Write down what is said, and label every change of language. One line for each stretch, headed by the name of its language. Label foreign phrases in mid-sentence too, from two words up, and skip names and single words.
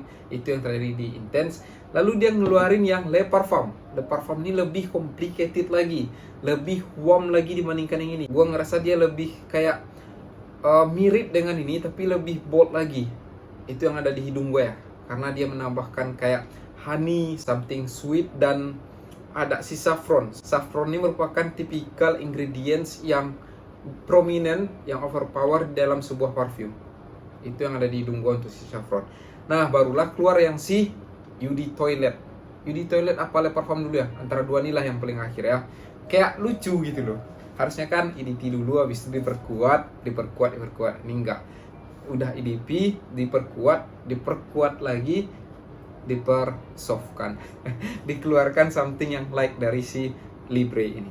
Indonesian: Itu yang terjadi di Intense. Lalu dia ngeluarin yang Le Parfum. Le Parfum ini lebih complicated lagi, lebih warm lagi dibandingkan yang ini. Gua ngerasa dia lebih kayak mirip dengan ini, tapi lebih bold lagi. Itu yang ada di hidung gue ya, karena dia menambahkan kayak honey,
English: something sweet,
Indonesian: dan ada si saffron. Saffron ini merupakan tipikal ingredients yang prominent, yang overpower dalam sebuah parfum. Itu yang ada di hidung gue untuk si saffron. Nah barulah keluar yang si Eau de Toilette. Eau de Toilette apa Le Parfum dulu ya? Antara dua inilah yang paling akhir ya. Kayak lucu gitu loh. Harusnya kan EDP dulu, habis itu diperkuat. Ini enggak. Udah EDP, diperkuat lagi, dipersoftkan. Dikeluarkan something yang like dari si Libre ini.